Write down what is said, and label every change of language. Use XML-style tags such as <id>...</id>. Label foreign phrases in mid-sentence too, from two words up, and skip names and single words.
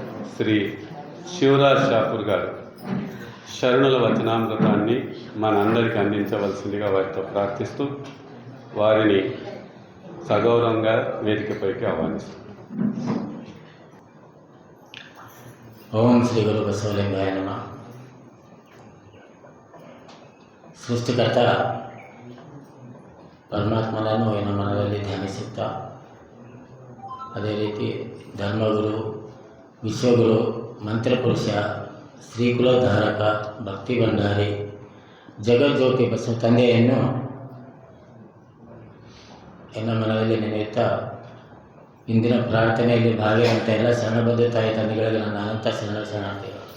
<te>శ్రీ శివరాజ్ షాపూర్ గారు శరణుల వచనామృతాన్ని మనందరికీ అందించవలసిందిగా వారితో ప్రార్థిస్తూ వారిని సగౌరవంగా వేదికపైకి ఆహ్వానిస్తాం.</te> <sa>ఓం శ్రీ గురు బసవలింగాయ నమః.</sa> <kn>ಸೃಷ್ಟಿಕರ್ತ ಪರಮಾತ್ಮನನ್ನು ಏನು ಮನದಲ್ಲಿ ಧ್ಯಾನಿಸುತ್ತಾ, ಅದೇ ರೀತಿ ಧರ್ಮಗುರು, ವಿಶ್ವಗುರು, ಮಂತ್ರಪುರುಷ, ಶ್ರೀಕುಲಧಾರಕ, ಭಕ್ತಿ ಭಂಡಾರಿ, ಜಗಜ್ಯೋತಿ ಬಸವ ತಂದೆಯನ್ನು ಎನ್ನ ಮನದಲ್ಲಿ ನೆನೆಯುತ್ತಾ ಇಂದಿನ ಪ್ರಾರ್ಥನೆಯಲ್ಲಿ ಭಾಗಿಯಾದಂಥ ಎಲ್ಲ ಶರಣಬದ್ಧ ತಾಯಿ ತಂದೆಗಳಿಗೆ ನನ್ನ ಅನಂತ ಶರಣಾರ್ಥಿಗಳು.</kn>